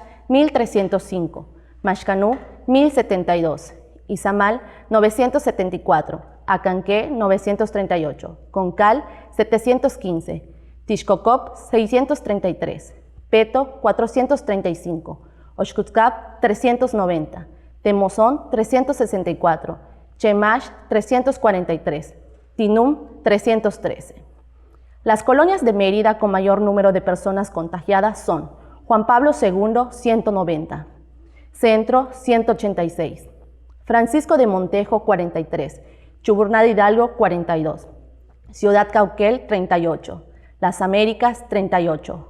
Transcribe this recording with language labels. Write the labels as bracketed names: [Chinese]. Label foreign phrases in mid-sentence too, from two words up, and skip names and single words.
[Spanish] 1.305, Maxcanú, 1.072, Izamal, 974, Acanqué, 938, Concal, 715, Tixcocop, 633, Peto, 435, Oxcutzcap, 390, Temozón, 364, Chemash, 343, Tinum, 313. Las colonias de Mérida con mayor número de personas contagiadas son Juan Pablo II, 190, Centro, 186, Francisco de Montejo, 43, Chuburnada Hidalgo, 42, Ciudad Cauquel, 38, Las Américas, 38,